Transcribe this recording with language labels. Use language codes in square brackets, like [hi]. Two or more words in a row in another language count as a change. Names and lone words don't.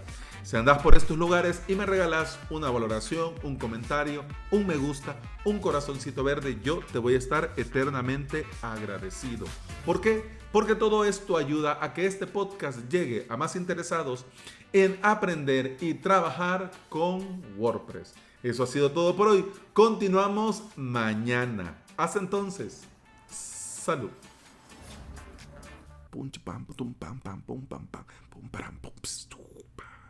[es] Si andás por estos lugares y me regalás una valoración, un comentario, un me gusta, un corazoncito verde, yo te voy a estar eternamente agradecido. ¿Por qué? Porque todo esto ayuda a que este podcast llegue a más interesados en aprender y trabajar con WordPress. Eso ha sido todo por hoy. Continuamos mañana. Hasta entonces. Salud. Pum pam pum pam pam pum pam pam pum pam pum.